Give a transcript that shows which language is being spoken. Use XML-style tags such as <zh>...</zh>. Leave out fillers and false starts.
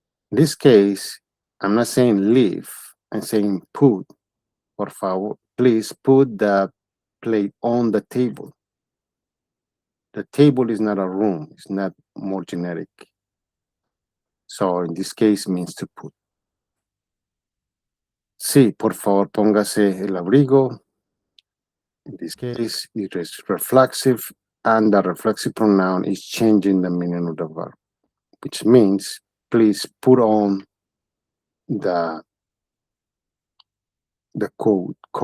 <en>In this case, I'm not saying leave, I'm saying put.</en> <es>Por favor,</es> <en>please put the plate on the table. The table is not a room, it's not more generic. So in this case means to put.</en> <es>Sí, por favor, póngase el abrigo.</es> <en>In this case, it is reflexive, and the reflexive pronoun is changing the meaning of the verb, which means please put on the coat.</en>